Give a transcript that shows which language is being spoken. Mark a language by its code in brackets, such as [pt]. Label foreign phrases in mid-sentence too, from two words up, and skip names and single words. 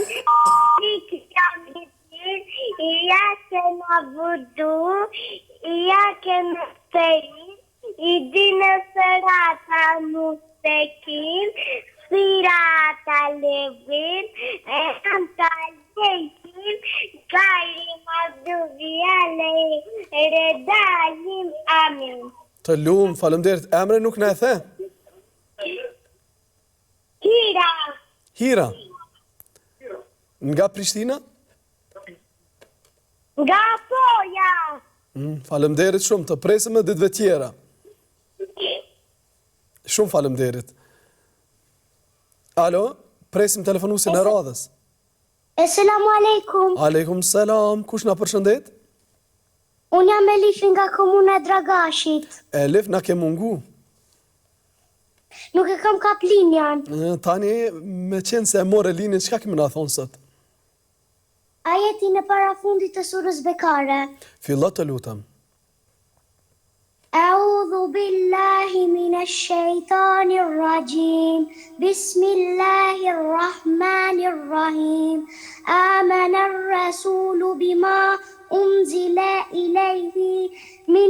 [ar] مالك يوم الدين، إياك نعبد، إياك نستعين، اهدنا الصراط المستقيم، صراط الذين، أنعمت عليهم، غير المغضوب عليهم، آمين. [sq] Talum, faleminderit. Emre nuk na e the? Hira. Hira. Nga Prishtina? Nga Poja. Faleminderit shumë, të presim në ditëve tjera. Shumë faleminderit. Alo, presim telefonusin e radhës. [ar] السلام عليكم. عليكم السلام, [sq] kush na përshëndet? Unë jam Elif nga komuna Dragashit. Elif, na ke mungu. Nuk e kam kap linjan. Tani, me qenë se e more linjën, çka kemi na thonë sot? Ajetin e parafundit të surës Bekare. Fillo të lutem. [ar] أعوذ بالله من الشيطان الرجيم بسم الله الرحمن الرحيم آمن الرسول بما أنزل إليه من